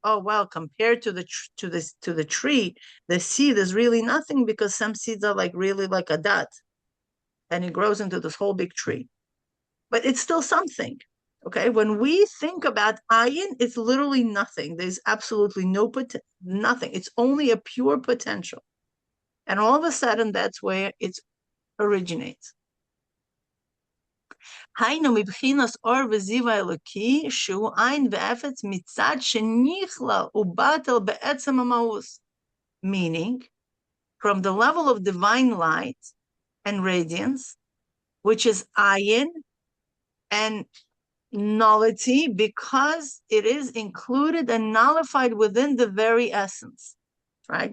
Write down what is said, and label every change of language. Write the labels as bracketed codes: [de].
[en] Oh well, compared to the tree, the seed is really nothing, because some seeds are like really like a dot, and it grows into this whole big tree. But it's still something. Okay, when we think about ayin, it's literally nothing. There's absolutely nothing. It's only a pure potential, and all of a sudden, that's where it originates. [he] היינו מבחינת אור וזיו האלוקי, שהוא עין ואפץ מצד שנכלל ובטל בעצם המאוס. [en] Meaning, from the level of divine light and radiance, which is ayin and nullity, because it is included and nullified within the very essence, right?